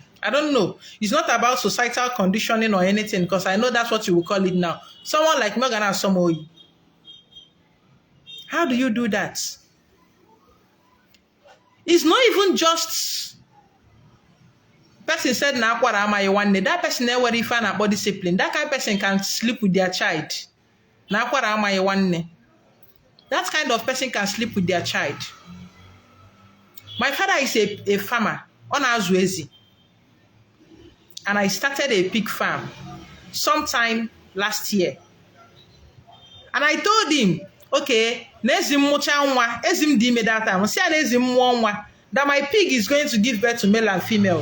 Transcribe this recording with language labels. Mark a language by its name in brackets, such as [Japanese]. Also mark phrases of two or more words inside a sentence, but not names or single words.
[English] I don't know. It's not about societal conditioning or anything, because I know that's what you will call it now. Someone like me, how do you do that? It's not even just person said [Igbo] na akwara amaghị nwanne. [English] That person never [Igbo] ife a na-akpọ [English] discipline. That kind of person can sleep with their child. [Igbo] Na akwara amaghị nwanne. [English] That kind of person can sleep with their child. My father is a farmer on Azuezi. And I started a pig farm sometime last year. And I told him, okay, that my pig is going to give birth to male and female.